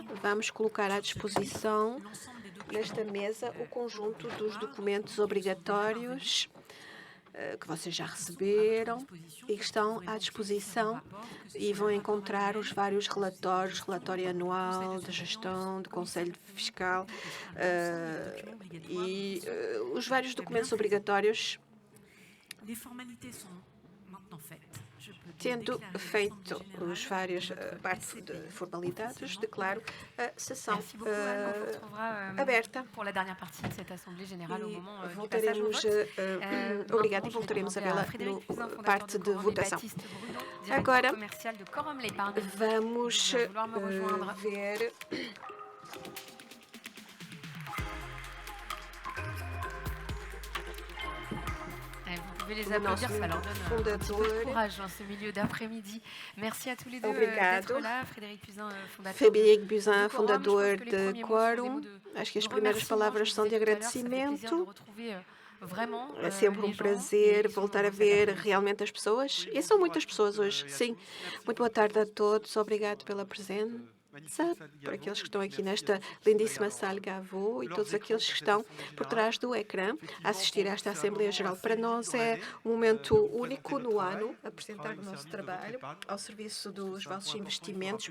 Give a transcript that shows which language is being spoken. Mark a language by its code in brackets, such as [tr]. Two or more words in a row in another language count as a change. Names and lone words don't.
[pt] Vamos colocar à disposição nesta mesa o conjunto dos documentos obrigatórios que vocês já receberam e que estão à disposição e vão encontrar os vários relatórios, relatório anual de gestão, do Conselho Fiscal e os vários documentos obrigatórios. Tendo feito os vários parte de formalidades, declaro a sessão [fr] Merci beaucoup, Anne. On vous retrouvera [pt] aberta. [fr] pour la dernière partie de cette assemblée générale au [pt] E [fr] moment du passage au [pt] voltaremos [fr] vote. [pt] obrigada e [fr] Maintenant, je vais [pt] voltaremos a [fr] demander [pt] vê-la [fr] Frédéric [pt] no [fr] Fusain, fondateur [pt] parte [fr] de [pt] de [fr] Quorum, et [pt] votação. [fr] Baptiste Brudon, [pt] Agora, [fr] directeur commercial de Quorum L'Épargne. [pt] vamos [fr] Vient vouloir me rejoindre. [pt] ver [fr] Vous pouvez les [pt] o [fr] applaudir, [pt] nosso [fr] ça leur [pt] membro [fr] donne un petit peu de [pt] fundador. [fr] courage en ce milieu d'après-midi. Merci à tous les deux [pt] Obrigado. [fr] d'être là. Frédéric Fusain, fondateur [pt] Frederic [fr] de [pt] Buzyn, [fr] Quorum. Je [pt] fundador [fr] pense que les [pt] de [fr] premiers mots sont des [pt] Quorum. [fr] mots de [pt] Acho que as [fr] de [pt] primeiras [fr] remerciement. [pt] palavras [fr] Je [pt] são [fr] vous [pt] de [fr] disais tout à l'heure, ça fait plaisir de [pt] agradecimento. [fr] retrouver vraiment [pt] É sempre [fr] les [pt] um [fr] gens [pt] prazer [fr] qui sont [pt] voltar a [fr] cet [pt] ver [fr] après-midi. [pt] realmente as pessoas. E são muitas pessoas hoje, sim. Muito boa tarde a todos. Obrigado pela presença, por aqueles que estão aqui nesta lindíssima sala Gavot e todos aqueles que estão por trás do ecrã a assistir a esta Assembleia Geral. Para nós é um momento único no ano apresentar o nosso trabalho ao serviço dos vossos investimentos.